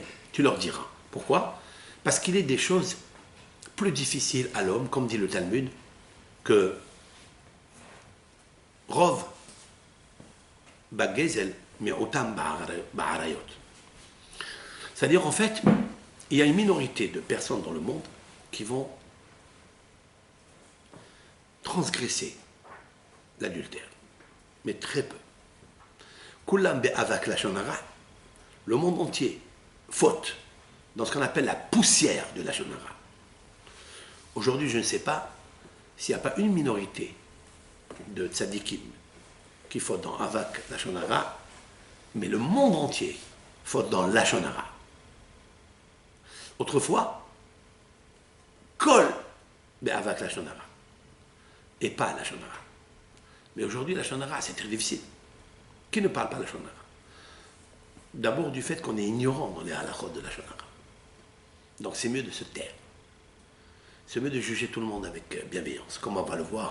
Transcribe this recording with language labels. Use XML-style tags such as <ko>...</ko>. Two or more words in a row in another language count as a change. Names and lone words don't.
<fr>Tu leur diras. Pourquoi? Parce qu'il est des choses plus difficiles à l'homme, comme dit le Talmud, que</fr> <he>רוב בגזל מיעוטם בעריות.</he> <fr>C'est-à-dire, en fait, il y a une minorité de personnes dans le monde qui vont transgresser l'adultère, mais très peu.</fr> <he>כולם באבק לשון הרע,</he> <fr>le monde entier faute dans ce qu'on appelle la poussière de</fr> <he>לשון הרע.</he> <fr>Aujourd'hui, je ne sais pas s'il n'y a pas une minorité de tzadikim qui faute dans</fr> <he>אבק לשון הרע,</he> <fr>mais le monde entier faute dans</fr> <he>לשון הרע. Autrefois, כל באבק לשון הרע,</he> <fr>et pas</fr> <he>לשון הרע.</he> <fr>Mais aujourd'hui, la</fr> <he>לשון הרע,</he> <fr>c'est très difficile. Qui ne parle pas la</fr> <he>לשון הרע?</he> <fr>D'abord du fait qu'on est ignorant dans les halachot de la</fr> <he>לשון הרע.</he> <fr>Donc c'est mieux de se taire. C'est mieux de juger tout le monde avec bienveillance, comme on va le voir.</fr>